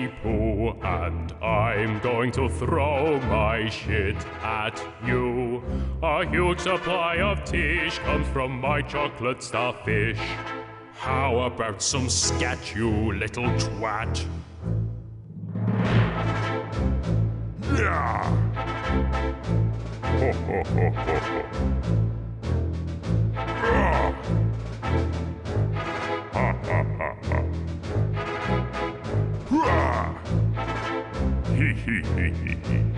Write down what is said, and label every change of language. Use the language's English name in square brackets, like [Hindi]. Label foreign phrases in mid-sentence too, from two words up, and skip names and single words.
[English] Pooh, and I'm going to throw my shit at you. A huge supply of tish comes from my chocolate starfish. How about some scat, you little twat? Yeah. Ho, ho, ho, ho, ho. Ah. Ha, ha, ha, ha. Hee hee hee hee hee.